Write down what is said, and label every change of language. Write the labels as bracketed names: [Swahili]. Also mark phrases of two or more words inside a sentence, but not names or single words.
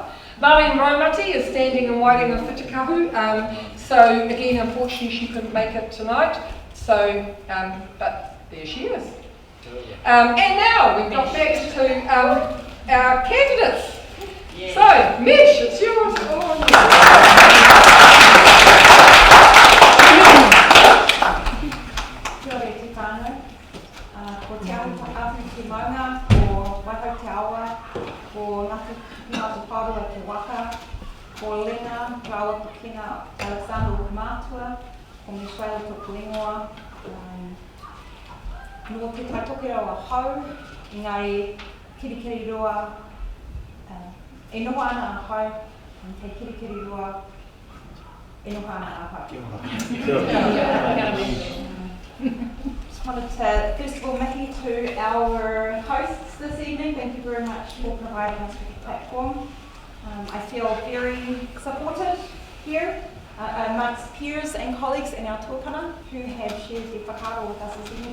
[English] Marlene Raumati is standing in Wairinga Whitakahu. So again, unfortunately, she couldn't make it tonight. So, but there she is. And now we've got back to our candidates. Yeah. So, Mish, it's yours. [Māori] Kia ora te whānau. Ko te au whakawhi te maunga, ko waihau te awa, ko ngāti whārua te waka, ko Lena, Rawa Pukina, Alexander Mātua, ko Michelle Tokuingoa, no te taitoke rawa hau, ngāi kirikiri roa, e noho ana a hau, and te kirikiri roa, e noho ana a hau. [English] Just wanted to, first of all, mihi to our hosts this evening. Thank you very much for providing us with a platform. I feel very supported here amongst peers and colleagues in our tuakana who have shared their whakaaro with us this evening.